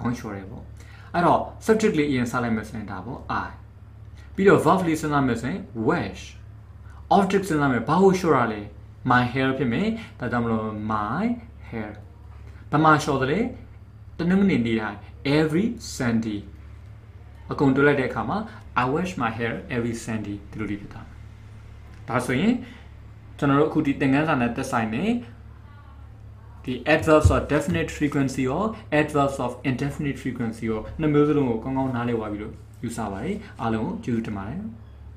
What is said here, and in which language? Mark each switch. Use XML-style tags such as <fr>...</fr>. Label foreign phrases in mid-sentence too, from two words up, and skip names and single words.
<my>င်းလျှော်တယ်ပေါ့အဲ့တော့ subject လေးအရင်စလိုက်မယ်ဆိုရင်ဒါပေါ့ I ပြီးတော့ verb လေးစဉ်းစားမယ်ဆိုရင် wash object စဉ်းစားမယ်ဘာကိုလျှော်တာလဲ</my> <en>my hair</en> <my>ဖြစ်မယ်ဒါကြောင့်မလို့</my> <en>my hair</en> <my>ဘာမှလျှော်တယ်လေတနင်္ဂနွေနေ့တိုင်း</my> <en>every Sunday</en> <my>အကုန်တွဲလိုက်တဲ့အခါမှာ</my> <en>I wash my hair every Sunday</en> <my>ဒီလိုလေးဖြစ်တာဒါဆိုရင်ကျွန်တော်တို့အခုဒီသင်ခန်းစာနဲ့သက်ဆိုင်နေဒီ</my> <en>adverbs of definite frequency</en> <my>ရော</my> <en>adverbs of indefinite frequency</en> <my>ရောနှစ်မျိုးစလုံးကိုကောင်းကောင်းနားလည်သွားပြီလို့ယူဆပါတယ်အားလုံးကိုကျေးဇူးတင်ပါတယ်</my>